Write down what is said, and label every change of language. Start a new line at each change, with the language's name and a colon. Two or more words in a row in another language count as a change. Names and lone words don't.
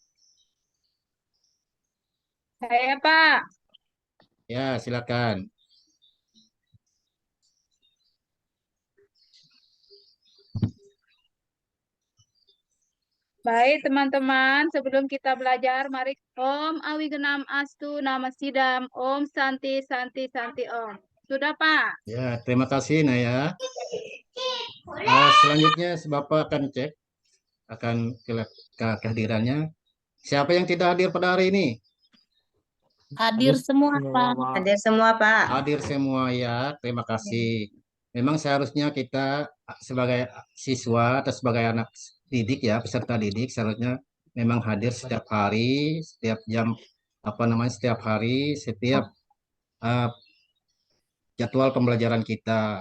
Indonesian: Saya, Pak. Ya, silakan. Baik, teman-teman. Sebelum kita belajar, mari
Sanskrit: Om Awigenam Astu Nama Sidam. Om Santi Santi Santi Om.
Indonesian: Sudah, Pak? Ya, terima kasih Naya. Selanjutnya Bapak akan cek akan kehadirannya. Siapa yang tidak hadir pada hari ini? Hadir semua, Pak. Hadir semua, Pak. Hadir semua ya, terima kasih. Memang seharusnya kita sebagai siswa atau sebagai anak didik ya, peserta didik seharusnya memang hadir setiap hari, setiap jam setiap hari, setiap uh, jadwal pembelajaran kita.